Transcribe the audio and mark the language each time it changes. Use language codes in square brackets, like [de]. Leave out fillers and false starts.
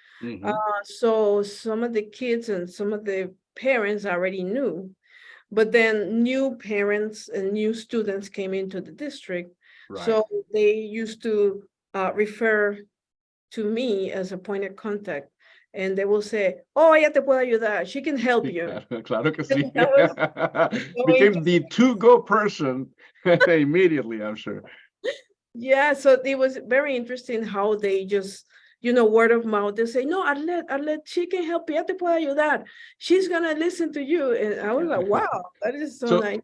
[en] Mm-hmm. So some of the kids and some of the parents already knew. But then new parents and new students came into the district. Right. So they used to refer to me as a point of contact. And they will say, oh, [es] ella te puede ayudar. [en] She can help you. [es] Claro que sí. [en] That was so Became the to-go person immediately, I'm sure. Yeah, so it was very interesting how they just, you know, word of mouth, they say, no, Arlette, she can help you, [es] ella te puede ayudar. [en] She's gonna listen to you. And I was like, wow, that is so nice.